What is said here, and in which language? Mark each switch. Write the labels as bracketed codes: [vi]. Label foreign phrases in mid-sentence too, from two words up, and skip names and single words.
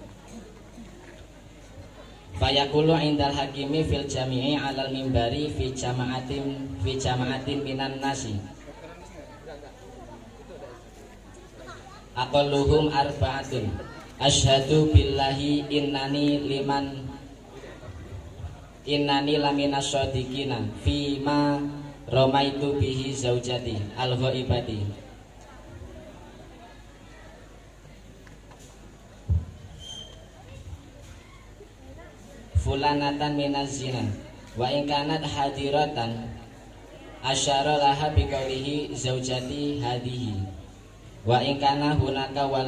[ar] فيقول عند الحاكم في الجامع على المنبر في جماعة من الناس أقلهم أربعة أشهد بالله إنني لمن الصادقين فيما رميت به زوجتي الغائبة. فلانة من الزنا وإن كانت حاضرة أشار لها بقوله زوجتي هذه وإن كان هناك